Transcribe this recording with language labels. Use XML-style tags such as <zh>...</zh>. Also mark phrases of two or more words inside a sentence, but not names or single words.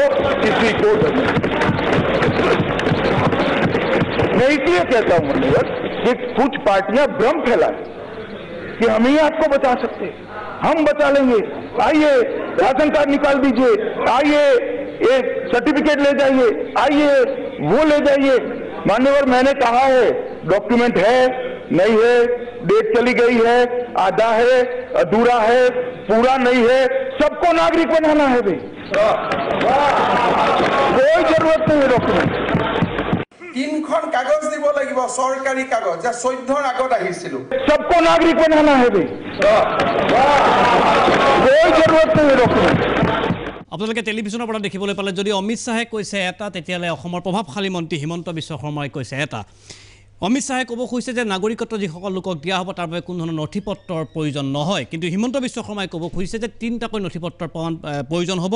<hi>किसी को डरने मैं इसलिए कहता हूं मनोहर कि कुछ पार्टियां भ्रम फैलाए कि हम ही आपको बचा सकते हैं, हम बचा लेंगे, आइए</hi> <en>ration card</en> <hi>निकाल दीजिए, आइए एक सर्टिफिकेट ले जाइए, आइए वो ले जाइए। मान्यवर, मैंने कहा है डॉक्यूमेंट है नहीं है, डेट चली गई है, आधा है, अधूरा है, पूरा नहीं है, सबको नागरिक बनाना है भाई, कोई जरूरत नहीं है डॉक्यूमेंट।</hi> <as>3খন কাগজ দিব লাগিব, চৰকাৰী কাগজ, যে 14ৰ আগত আহিছিলোঁ।</as> <hi>सबको नागरिक बनाना है भाई, कोई जरूरत नहीं है डॉक्यूमेंट।</hi> <as>আপোনালোকে টেলিভিছনৰ পৰা দেখিবলৈ পালে যদি অমিত শ্বাহে কৈছে এটা, তেতিয়াহ'লে অসমৰ প্ৰভাৱশালী মন্ত্ৰী হিমন্ত বিশ্ব শৰ্মাই কৈছে এটা। অমিত শ্বাহে ক'ব খুজিছে যে নাগৰিকত্ব যিসকল লোকক দিয়া হ'ব তাৰ বাবে কোনো ধৰণৰ নথি পত্ৰৰ প্ৰয়োজন নহয়, কিন্তু হিমন্ত বিশ্ব শৰ্মাই ক'ব খুজিছে যে 3টাকৈ নথি পত্ৰৰ প্ৰয়োজন হ'ব।</as>